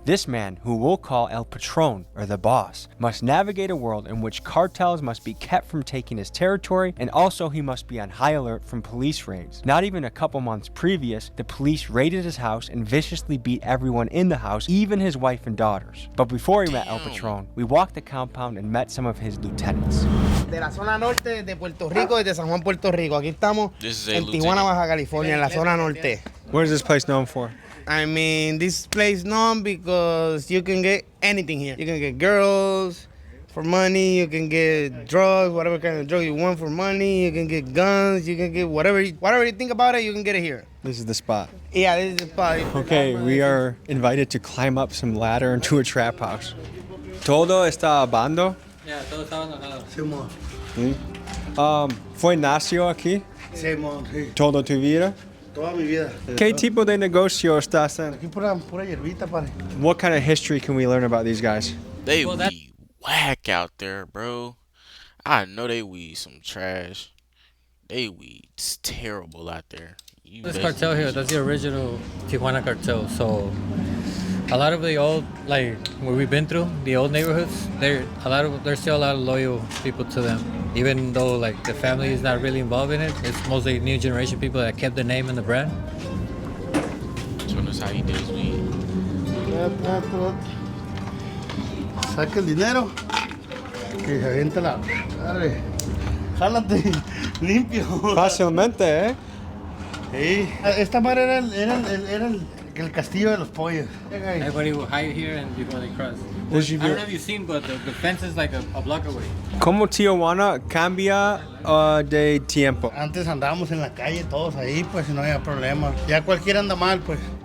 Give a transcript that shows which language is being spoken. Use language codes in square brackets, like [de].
[en] This man, who we'll call El Patron, or the boss, must navigate a world in which cartels must be kept from taking his territory, and also he must be on high alert from police raids. Not even a couple months previous, the police raided his house and viciously beat everyone in the house, even his wife and daughters. But before we met El Patron, we walked the compound and met some of his lieutenants. [es] De la zona norte de Puerto Rico y de San Juan, Puerto Rico. Aquí estamos en Tijuana, Baja California, en la zona norte. [en] What is this place known for? I mean, this place known because you can get anything here. You can get girls for money, you can get drugs, whatever kind of drug you want for money, you can get guns, you can get whatever you think about it, you can get it here. This is the spot. Yeah, this is the spot. Okay, we are invited to climb up some ladder into a trap house. [es] Todo está abandonado. Yeah, todo está abandonado. Simón. ¿Fue nació aquí? Simón, sí. ¿Toda tu vida? Toda mi vida. ¿Qué tipo de negocio estás en? Aquí pura hierbita, padre. [en] What kind of history can we learn about these guys? They weed whack out there, bro. I know they weed some trash. They weed's terrible out there. This cartel here, that's the original Tijuana cartel. So a lot of the old, like where we've been through, the old neighborhoods, there's still a lot of loyal people to them. Even though like the family is not really involved in it, it's mostly new generation people that kept the name and the brand. Showing us how he does weed. [es] Saca el dinero y se avienta la... Dale, jálate, limpio. Fácilmente, ¿eh? Sí. Esta madre era el castillo de los pollos. [en] Everybody will hide here and before they cross. I don't know if you've seen, but the fence is like a block away. [es] ¿Cómo Tijuana cambia de tiempo? Antes andábamos en la calle todos ahí, pues no había problema. Ya cualquiera anda mal, pues.